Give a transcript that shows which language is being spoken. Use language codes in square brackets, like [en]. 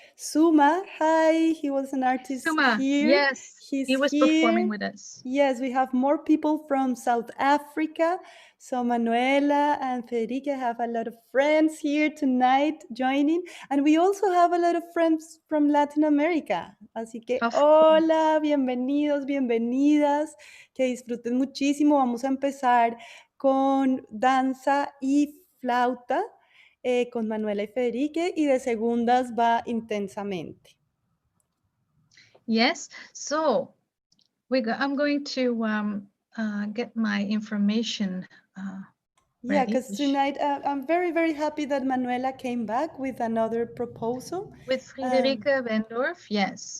[en] Suma, hi, he was an artist Suma, here. yes, he was here. Performing with us. Yes, we have more people from South Africa. So Manuela and Friederike have a lot of friends here tonight joining. And we also have a lot of friends from Latin America. [es] Así que hola, bienvenidos, bienvenidas. Que disfruten muchísimo. Vamos a empezar con danza y flauta con Manuela y Friederike, y de segundas va Intensamente. [en] Yes, so I'm going to get my information Yeah, ready. because tonight I'm very, very happy that Manuela came back with another proposal. With Friederike Wendorf, yes.